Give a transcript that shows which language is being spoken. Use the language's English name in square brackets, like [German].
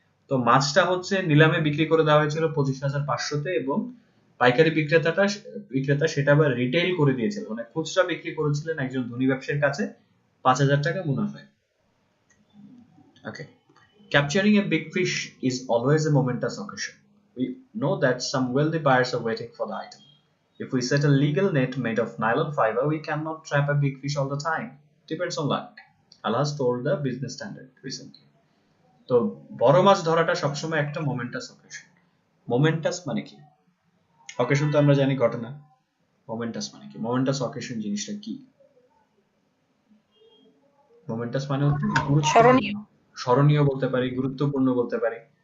[Bangla] তো মাছটা হচ্ছে নিলামে বিক্রি করে দেওয়া হয়েছিল 25,500-তে, এবং পাইকারি বিক্রেতা সেটা আবার রিটেইল করে দিয়েছিল, মানে খুচরা বিক্রি করেছিলেন একজন ধনী ব্যবসায়ীর কাছে 5,000 টাকা মুনাফায়। [English] Okay. Capturing a big fish is always a momentous occasion. We know that some wealthy buyers are waiting for the item. If we set a legal net made of nylon fiber, we cannot trap a big fish all the time. Depends on luck. Alas told the Business Standard recently. [Bangla] তো বড় মাছ ধরাটা সবসময় একটা মোমেন্টাস occasion. মোমেন্টাস মানে কি? Occasion তো আমরা জানি ঘটনা। মোমেন্টাস মানে কি? মোমেন্টাস অকেশন জিনিসটা কি? মোমেন্টাস মানে হচ্ছে স্মরণীয় বলতে পারি, গুরুত্বপূর্ণ বলতে পারি।